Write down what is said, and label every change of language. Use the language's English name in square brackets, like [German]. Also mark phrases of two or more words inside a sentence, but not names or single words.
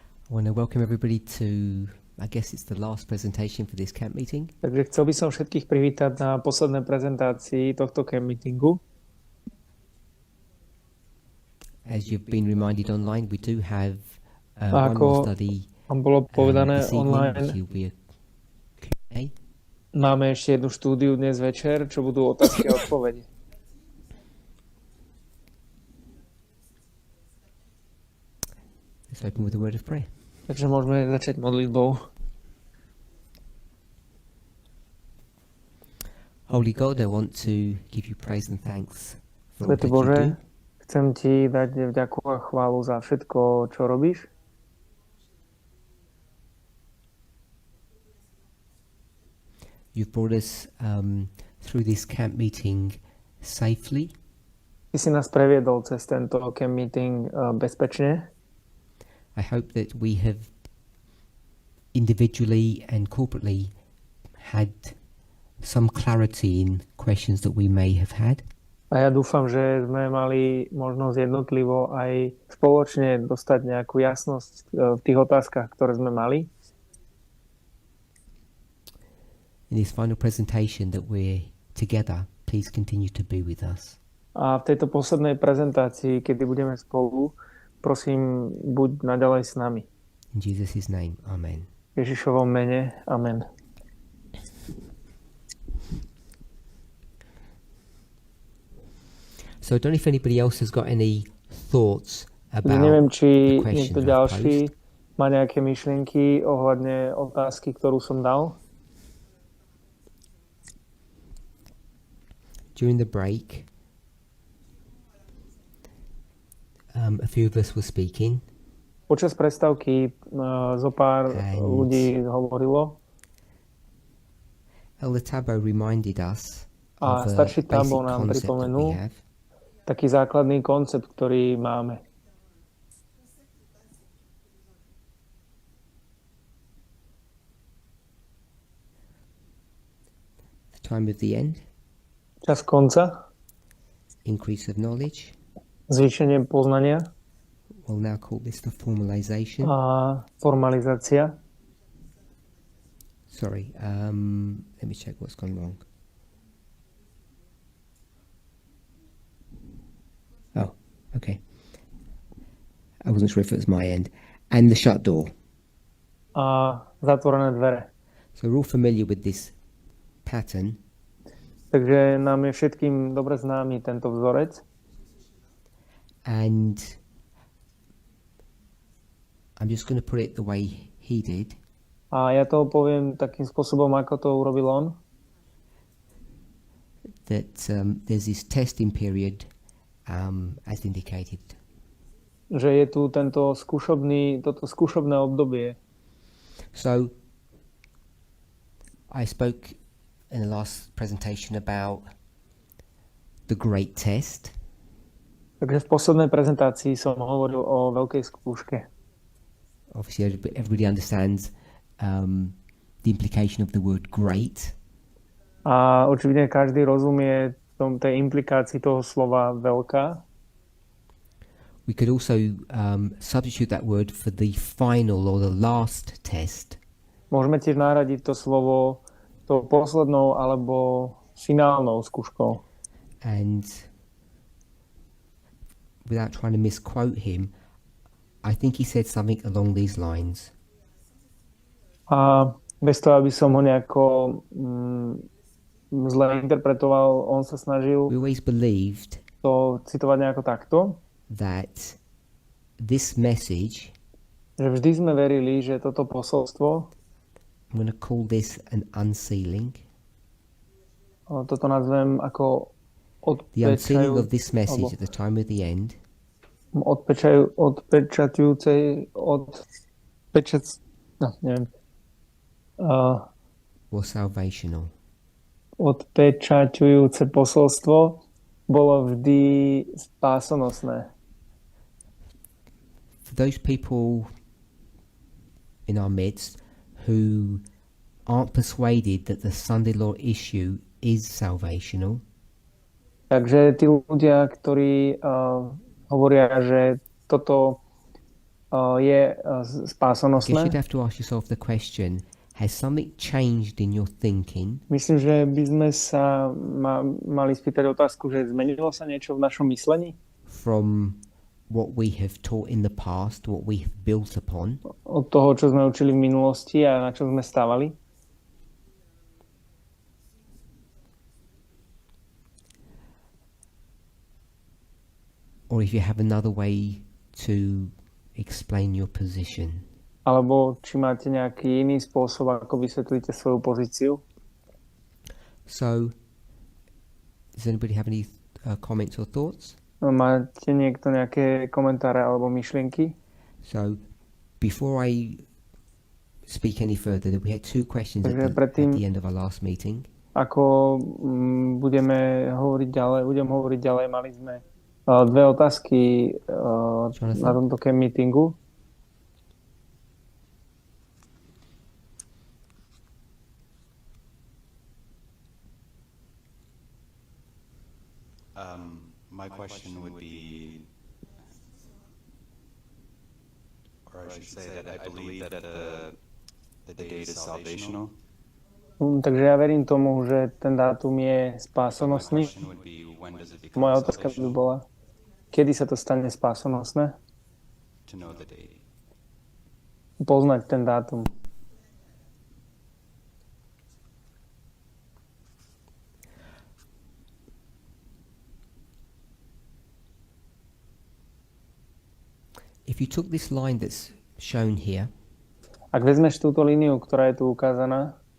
[English] want to welcome everybody to, I guess it's the last presentation for this camp meeting. [Slovak] Takže chcel by som všetkých privítať na poslednej prezentácii tohto [English] camp meetingu. As you've been reminded online, we do have [Slovak] A [English] one more [Slovak] ako [English] study [Slovak] vám bolo povedané [English] this evening, [Slovak] online, [English] which will be a Q&A. [Slovak] máme ešte jednu štúdiu dnes večer, čo budú otázky a odpovede. [English] Let's open with a word of prayer. [Slovak] Takže môžeme začať modlitbou. [English] Holy God, I want to give you praise and thanks for all that [Slovak] Svätý [English] you [Slovak] Bože, [English] do. [Slovak] chcem ti dať vďaku a chválu za všetko, čo robíš. [English] You've brought us through this camp meeting safely. [Slovak] Ty si nás previedol cez tento [English] camp meeting [Slovak] bezpečne. [English] I hope that we have individually and corporately had some clarity in questions that we may have had. [Slovak] A ja dúfam, že sme mali možnosť jednotlivo aj spoločne dostať nejakú jasnosť v tých otázkach, ktoré sme mali. [English] In this final presentation that we're together, please continue to be with us. [Slovak] A v tejto poslednej prezentácii, kedy budeme spolu, prosím, buď naďalej s nami. [English] In Jesus' name, amen. [Slovak] V Ježišovom mene, amen. [English] So I don't know if anybody else has got any thoughts about [Slovak] Neviem, či [English] the question [Slovak] niekto [English] I've [Slovak] ďalší [English] posed. [Slovak] má nejaké myšlienky ohľadne otázky, ktorú som dal. [English] During the break, a few of us were speaking. [Slovak] Počas prestávky zo pár [English] And- [Slovak] ľudí hovorilo [English] Elder Tabo reminded us [Slovak] a [English] of a [Slovak] starší [English] basic [Slovak] Tabo nám [English] concept that we [Slovak] pripomenul [English] have. [Slovak] taký základný koncept, ktorý máme. [English] The time of the end, [Slovak] Čas konca, [English] increase of knowledge. [Slovak] zvýšenie poznania [English] We'll now call this the formalization. [Slovak] a formalizácia. [English] Sorry, let me check what's gone wrong. Oh, okay. I wasn't sure if it was my end. And the shut door. [Slovak] A zatvorené dvere. [English] So we're all familiar with this pattern. [Slovak] Takže nám je všetkým dobre známy tento vzorec. [English] And I'm just going to put it the way he did. [Slovak] A ja to poviem takým spôsobom, ako to urobil on. [English] That there's this testing period as indicated. [Slovak] Že je tu toto skúšobné obdobie. [English] So I spoke in the last presentation about the great test. [Slovak] Takže v poslednej prezentácii som hovoril o veľkej skúške. [English] Obviously everybody understands the implication of the word great. [Slovak] A očividne každý rozumie tej implikácii toho slova veľká. [English] We could also substitute that word for the final or the last test. [Slovak] Môžeme tiež nahradiť to slovo tou poslednou alebo finálnou skúškou. [English] And without trying to misquote him, I think he said something along these lines. [Slovak] A bez toho, aby som ho nejako zle interpretoval, on sa snažil [English] We always believed [Slovak] to citovať nejako takto, [English] that this message, [Slovak] že vždy sme verili, že toto posolstvo, [English] I'm going to call this an unsealing. [Slovak] toto nazvem ako [English] The unsealing of this message at the time of the end was salvational. [Slovak] Odpečaťujúce posolstvo bolo vždy spásonosné. [English] For those people in our midst who aren't persuaded that the Sunday law issue is salvational, [Slovak] Takže tí ľudia, ktorí hovoria, že toto je [English] I guess you'd [Slovak] spásonosné? [English] have to ask yourself the question, has something changed in your thinking [Slovak] Myslím, že by sme sa mali spýtať otázku, že zmenilo sa niečo v našom myslení? [English] from what we have taught in the past, what we have built upon, [Slovak] Od toho, čo sme učili v minulosti a na čo sme stávali? [English] or if you have another way to explain your position. [Slovak] Alebo či máte nejaký iný spôsob, ako vysvetlíte svoju pozíciu? [English] So, does anybody have any comments or thoughts? [Slovak] Máte niekto nejaké komentáre alebo myšlienky? [English] So, before I speak any further, we had two questions at the end of our last meeting. [Slovak] Ako budem hovoriť ďalej, mali sme dve otázky na tomto [English] camp meetingu. My question would be, or I should say that I believe that the date is salvational. [Slovak] Takže ja verím tomu, že ten dátum je spásonosný. Moja otázka by bola, kedy sa to stane spásonosné? Poznať ten dátum. [English] If you took this line that's shown here, [Slovak] ak vezmeš túto líniu, ktorá je tu ukázaná,